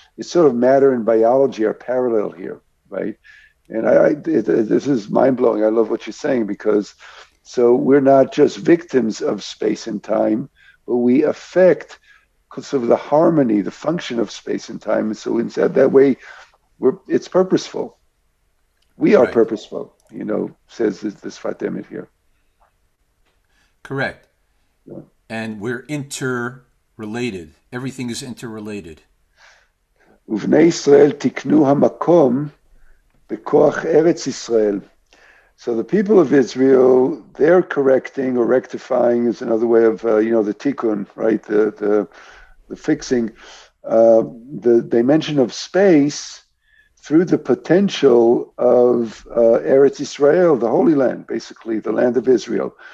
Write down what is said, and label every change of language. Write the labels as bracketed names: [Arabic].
[English] It's sort of matter and biology are parallel here, right? And this is mind-blowing. I love what you're saying because so we're not just victims of space and time, but we affect because of the harmony, the function of space and time. And so instead that way, it's purposeful. We are purposeful, says the Sefat Emet here. Correct. Yeah. And we're interrelated. Everything is interrelated. [Hebrew] ובני ישראל תיקנו המקום בכוח ארץ ישראל. [English] So the people of Israel, they're correcting or rectifying is another way of, the tikkun, right? The fixing, the dimension of space through the potential of Eretz Israel, the Holy Land, basically the land of Israel.